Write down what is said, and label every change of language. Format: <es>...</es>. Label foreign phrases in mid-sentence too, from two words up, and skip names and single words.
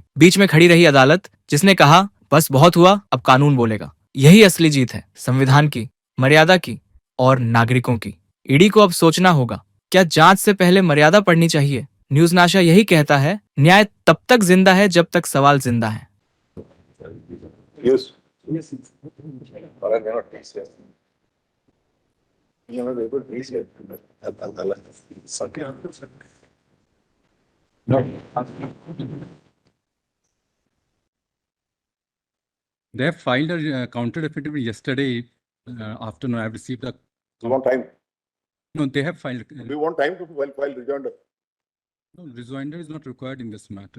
<hi>बीच में खड़ी रही अदालत, जिसने कहा, बस बहुत हुआ, अब कानून बोलेगा। यही असली जीत है, संविधान की, मर्यादा की और नागरिकों की। ईडी को अब सोचना होगा, क्या जांच से पहले मर्यादा पड़नी चाहिए? न्यूज नाशा यही कहता है, न्याय तब तक जिंदा है जब तक सवाल जिंदा है।</hi> <en>Yes. Yes.</en> <es>Ahora ya no dice. Ya no dice. No.</es> <en>They have filed a counter affidavit yesterday afternoon. I have received a. You want time? No, they have filed. Do you want time to file rejoinder? No, rejoinder is not required in this matter.</en>